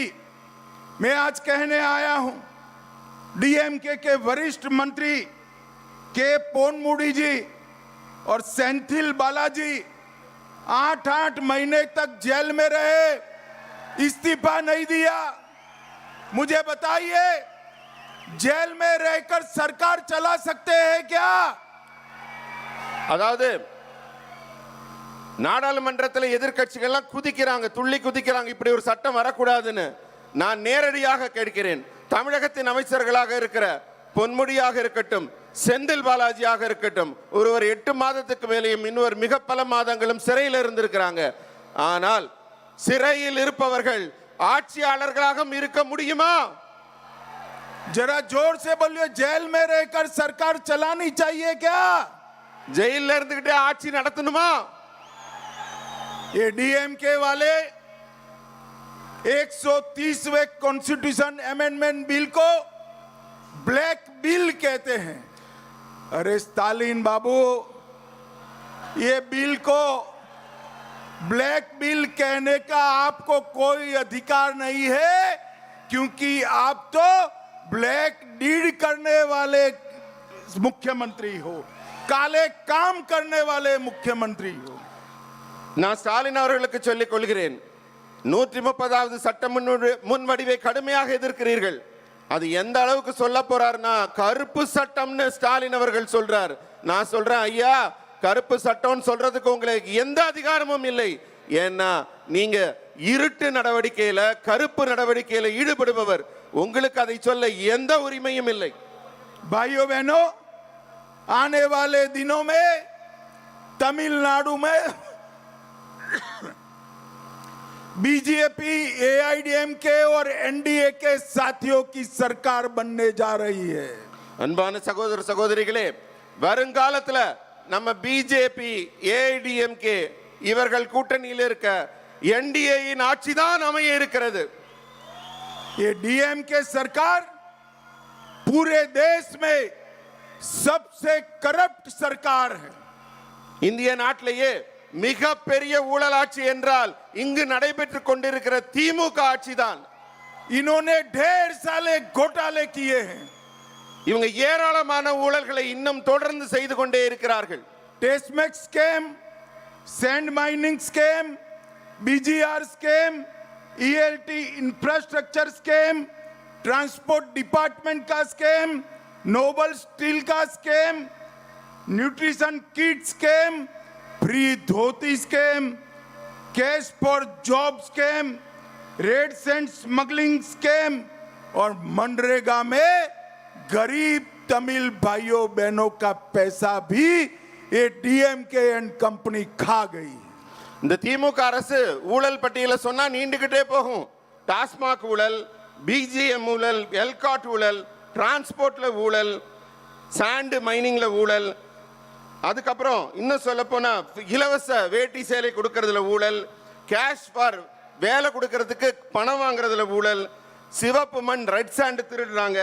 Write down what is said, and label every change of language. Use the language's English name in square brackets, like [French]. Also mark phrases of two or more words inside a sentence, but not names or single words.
[Hindi] मैं आज कहने आया हूं, डीएमके के वरिष्ठ मंत्री के पोनमुडी जी और सेंथिल बालाजी 8-8 महीने तक जेल में रहे, इस्तीफा नहीं दिया। मुझे बताइए, जेल में रहकर सरकार चला सकते हैं क्या? [Tamil] அதாவது நாடாளுமன்றத்தில் எதிர்க்கட்சிகள் குதிக்கிறாங்க, துள்ளி குதிக்கிறாங்க, இப்படி ஒரு சட்டம் வரக்கூடாதுன்னு. நான் நேரடியாக கேட்கிறேன், தமிழகத்தின் அமைச்சர்களாக இருக்கிற பொன்முடியாக இருக்கட்டும், செந்தில் பாலாஜியாக இருக்கட்டும், ஒருவர் 8 மாதத்துக்கு மேலேயும் இன்னொரு மிக பல மாதங்களும் சிறையில் இருந்திருக்கிறாங்க. ஆனால் சிறையில் இருப்பவர்கள் ஆட்சியாளர்களாக இருக்க முடியுமா? [Hindi] जरा जोर से बोलिए, जेल में रहकर सरकार चलानी चाहिए क्या? [Tamil] ஜெயில இருந்துகிட்டே ஆட்சி நடத்தணுமா? [Hindi] ये डीएमके वाले 130वें [English] Constitution Amendment Bill [Hindi] को [English] black bill [Hindi] कहते हैं। अरे स्टालिन बाबू, ये बिल को [English] black bill [Hindi] कहने का आपको कोई अधिकार नहीं है, क्योंकि आप तो [English] black deed [Hindi] करने वाले मुख्यमंत्री हो, काले काम करने वाले मुख्यमंत्री हो। [Tamil] நான் ஸ்டாலின் அவர்களுக்கு சொல்லிக் கொள்கிறேன், 130வது சட்ட முன்வடிவை கடுமையாக எதிர்க்கிறீர்கள். அது எந்த அளவுக்கு சொல்ல போறாருன்னா, கருப்பு சட்டம்னு ஸ்டாலின் அவர்கள் சொல்றார். நான் சொல்றேன், ஐயா, கருப்பு சட்டம் சொல்றதுக்கு உங்களுக்கு எந்த அதிகாரமும் இல்லை. ஏன்னா நீங்க இருட்டு நடவடிக்கையில, கருப்பு நடவடிக்கையில ஈடுபடுபவர், உங்களுக்கு அதை சொல்ல எந்த உரிமையும் இல்லை. [Hindi] भाइयों बहनों, आने वाले दिनों में तमिलनाडु में बीजेपी, एआईडीएमके और एनडीए के साथियों की सरकार बनने जा रही है. [Tamil] அன்பான சகோதர சகோதரிகளே, வருங்காலத்துல நம்ம பிஜேபி, ஏஐடிஎம்கே இவர்கள் கூட்டணியில் இருக்க என்டிஏயின் ஆட்சி தான் அமைய இருக்கிறது. [Hindi] ये डीएमके सरकार पूरे देश में सबसे करप्ट सरकार है. [Tamil] இந்திய நாட்டிலேயே மிக பெரிய ஊழலாட்சி என்றால் இங்கு நடைபெற்றுக் கொண்டிருக்கிற திமுக ஆட்சி தான். [Hindi] इन्होंने ढेर सारे घोटाले किए हैं. [Tamil] இவங்க ஏராளமான ஊழல்களை இன்னும் தொடர்ந்து செய்து கொண்டே இருக்கிறார்கள். [English] Tasmac scam, sand mining scam, BGR scam, ELT infrastructure scam, transport department [Hindi] का स्कैम, नोबल स्टील का स्कैम, [English] nutrition kit scam, [Hindi] फ्री धोती स्कैम, [English] cash for job scam, red sand smuggling scam [Hindi] और मनरेगा में गरीब तमिल भाइयों बहनों का पैसा भी ये डीएमके [English] and company [Hindi] खा गई. [Tamil] இந்த திமுக அரசு ஊழல் பட்டியல சொன்னா நீண்டுகிட்டே போகும். டாஸ்மாக் ஊழல், பிஜிஎம் ஊழல், எல்காட் ஊழல், டிரான்ஸ்போர்ட்ல ஊழல், [English] sand mining-la [Tamil] ஊழல், அதுக்கப்புறம் இன்னும் சொல்ல போனா இலவச வேட்டி சேலை கொடுக்கறதுல ஊழல், [English] cash for [Tamil] வேலை கொடுக்கறதுக்கு பணம் வாங்குறதுல ஊழல், சிவப்பு மண் [English] red sand [Tamil] திருடுறாங்க.